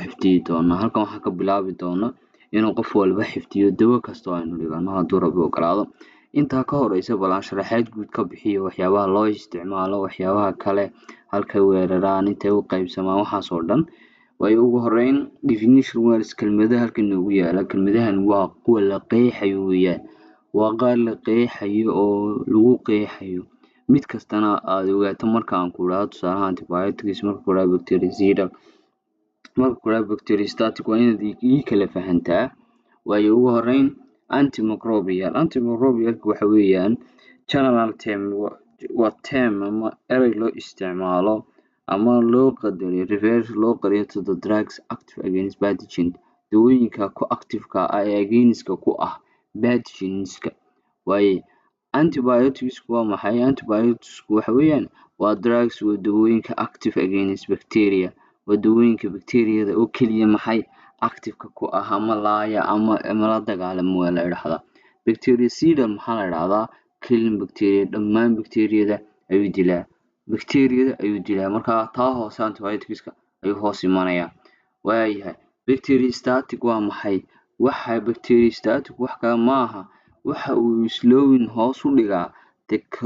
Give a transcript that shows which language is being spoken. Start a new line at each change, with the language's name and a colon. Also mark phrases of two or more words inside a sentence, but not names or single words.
Somali: xifdiyi doonaa halkan waxaan ka bilaabi doonaa inuu qof walba xifdiyo dawo kasta oo aynu dhigano hadduu Rabbi ogolaado intaa ka horeysa bal aan sharaxaad guud ka bixiyo waxyaabaha loo isticmaalo waxyaabaha kale halkay weeraraan intay u qaybsamaan waxaas oo dhan waayo ugu horeyn
English: definition words
Somali: kelmadaha halkan noogu yaala kelmadahan waa kuwa la qeexayo weeyaan waa qaar la qeexayo oo lagu qeexayo mid kastana aad ogaato marka aan ku idhaahdo tusaale ahaan antibiotics marka ku idhaahdo bactericidal marka ku idhaahdo bacteriostatic waa inaad ii kala fahantaa waayo ugu horeyn antimicrobial waxa weeyaan
English: general term
Somali: waa term ama erey loo isticmaalo ama loo qadariyo reverse loo qariyo
English: to the drugs active against pathogen
Somali: dawooyinka ku active-ka ah ee against-ka ku ah pathogens-ka waayo antibiotics waa maxay antibiotics waxa weeyaan waa drugs waa dawooyinka
English: active against bacteria
Somali: waa dawooyinka bacteria-da oo keliya active-ka ku ah ama laaya ama la dagaalamo waa la yiraahdaa bactericidal maxaa la yiraahdaa
English: killing bacteria
Somali: dhammaan bacteria-da ayuu dilaa marka taa hoose antibiotics-ka ayuu hoos imanayaa waayahay bacteriostatic waa maxay waxa bacteriostatic wax kale maaha waxa uu slowing hoos u dhigaa the